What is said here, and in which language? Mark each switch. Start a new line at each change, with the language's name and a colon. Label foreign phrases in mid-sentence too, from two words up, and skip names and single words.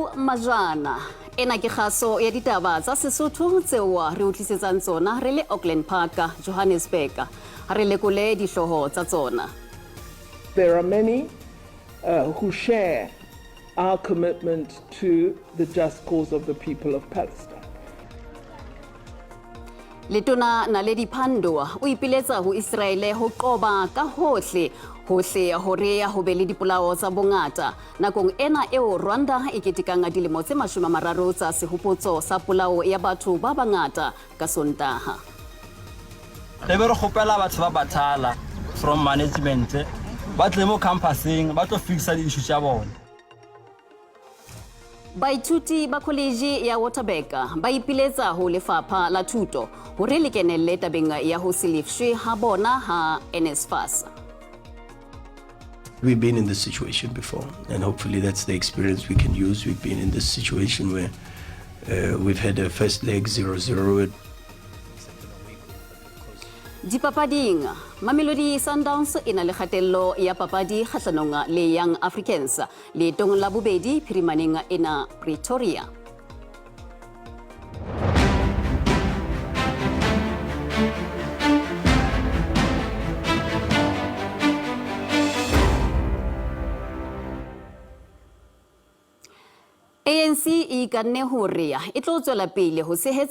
Southern Sotho: majana ena ke kgaso ya ditaba tsa Sesotho tseo re utlisetsang tsona re le Auckland Park, Johannesburg. Re lekole dihloho tsa tsona.
English: There are many who share our commitment to the just cause of the people of Palestine.
Southern Sotho: Letona Naledi Pando o ipiletsa ho Israele ho qoba ka hohle hore ho be le dipolao tsa bongata nakong ena eo Rwanda e ketekang dilemo tse 30 tsa sehopotso sa polao ya batho ba bangata ka Sontaha. Re be re kgopela batho ba bathala
English: from management
Southern Sotho: ba tle mo campusing ba tlo fixa di issue tsa bona. Baithuti ba college ya Waterberg ba ipiletsa ho lefapha la thuto hore le kenelle tabeng ya ho silifshwe ha bona ha NSFAS.
English: We've been in this situation before, and hopefully that's the experience we can use. We've been in this situation where we've had a first leg 0-0.
Southern Sotho: Dipapading, Mamelodi Sundowns ina le kgatello ya papadi kgahlanong le Young Africans le tong la bobedi phirimaneng ina Pretoria. ANC e kanne hore e tlo tswela pele ho sehetsa